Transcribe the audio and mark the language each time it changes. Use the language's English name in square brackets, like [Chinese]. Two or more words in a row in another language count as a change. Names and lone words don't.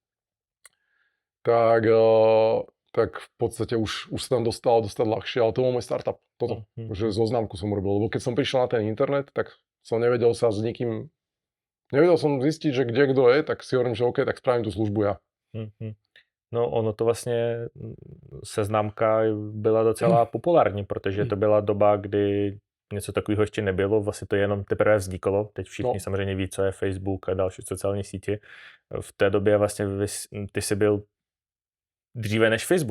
[Slovak] Tak v podstate už sa tam dostať ľahšie, ale to bol môj startup. Toto, že zoznamku som urobil, lebo keď som prišiel na ten internet, tak som nevedel sa s nikým, nevedel som zistiť, že kde kto je, tak si hovorím, že OK, tak spravím tú službu ja. [Czech] No ono to vlastně, Seznamka byla docela populární, protože to byla doba, kdy něco takového ještě nebylo, vlastně to jenom teprve vzniklo. Teď všichni No. samozřejmě ví, co je Facebook a další sociální sítě. V té době vlastně ty jsi byl dříve než Facebook.